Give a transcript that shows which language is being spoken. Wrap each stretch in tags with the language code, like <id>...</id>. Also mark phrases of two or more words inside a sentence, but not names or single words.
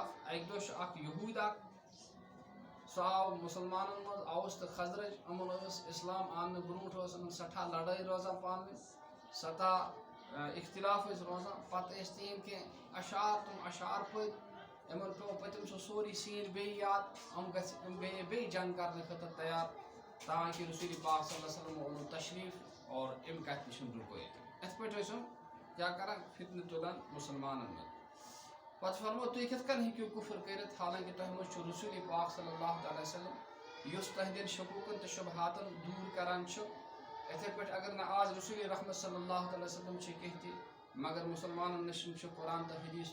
<ks>اکہِ دۄہ چھُ اکھ یہوٗد اکھ، سُہ آو مُسلمانن منٛز، اوس تہٕ خزرج، یِمن ٲس اسلام اننہٕ برونٛٹھ ٲس یِمن سٮ۪ٹھاہ لڑٲے روزان پانہٕ ؤنۍ، سٮ۪ٹھاہ اختلاف ٲسۍ روزان، پتہٕ ٲسۍ تِہنٛدۍ کینٛہہ اشعار تِم اشعار پٔرۍ، یِمن پیوٚو پٔتِم سُہ سورُے سیٖن بیٚیہِ یاد، یِم گٔیے بیٚیہِ جنگ کرنہٕ خٲطرٕ تیار، تاکہِ رسول پاک</ks> <ar>صلی اللہ علیہ وسلم</ar> <ks>اوٚنُن تشریٖف اور امہِ کتھِ نِش رُکٲیِتھ۔ یِتھ پٲٹھۍ ٲسۍ یِم کیٛاہ کران، فتنہٕ تُلان مُسلمانن منٛز۔ پتہٕ فرموو تُہۍ کِتھ کٔنۍ ہیٚکِو کُفر کٔرِتھ، حالانکہِ تۄہہِ منٛز چھُ رسول پاک</ks> <ar>صلی اللہ علیہ وسلم</ar> <ks>یُس تُہنٛدٮ۪ن شکوٗکن تہٕ شُبہاتن دوٗر کران چھُ۔ یِتھَے پٲٹھۍ اگر نہٕ آز رسول رحمت</ks> <ar>صلی اللہ علیہ وسلم</ar> <ks>چھِ کینٛہہ تہِ، مگر مُسلمانن نِش چھُ قرآن تہٕ حدیث</ks>